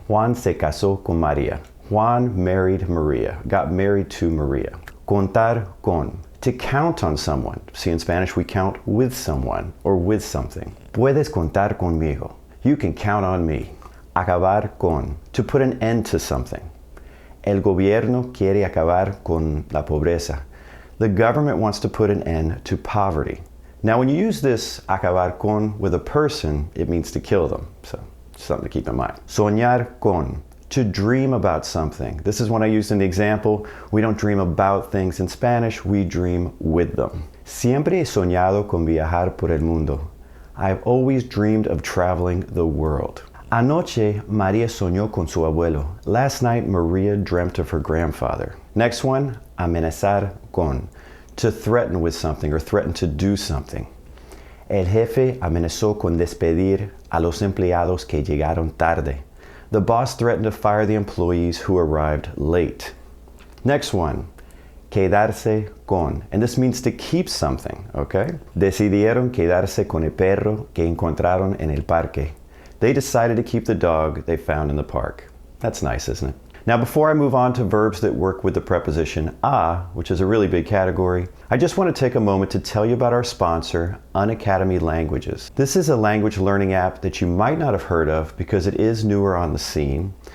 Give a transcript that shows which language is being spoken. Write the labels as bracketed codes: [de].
[es] Juan se casó con María. [en] Juan married Maria, got married to Maria. Contar con, to count on someone. See, in Spanish we count with someone or with something. [es] Puedes contar conmigo. [en] You can count on me. Acabar con, to put an end to something. [es] El gobierno quiere acabar con la pobreza. [en] The government wants to put an end to poverty. Now, when you use this acabar con with a person, it means to kill them. So, something to keep in mind. Soñar con, to dream about something. This is what I used in the example. We don't dream about things in Spanish, we dream with them. [es] Siempre he soñado con viajar por el mundo. [en] I've always dreamed of traveling the world. [es] Anoche, María soñó con su abuelo. [en] Last night, Maria dreamt of her grandfather. Next one, amenazar con, to threaten with something or threaten to do something. [es] El jefe amenazó con despedir a los empleados que llegaron tarde. [en] The boss threatened to fire the employees who arrived late. Next one, quedarse con, and this means to keep something, okay? [es] Decidieron quedarse con el perro que encontraron en el parque. [en] They decided to keep the dog they found in the park. That's nice, isn't it? Now, before I move on to verbs that work with the preposition a, which is a really big category, I just want to take a moment to tell you about our sponsor, Unacademy Languages. This is a language learning app that you might not have heard of because it is newer on the scene.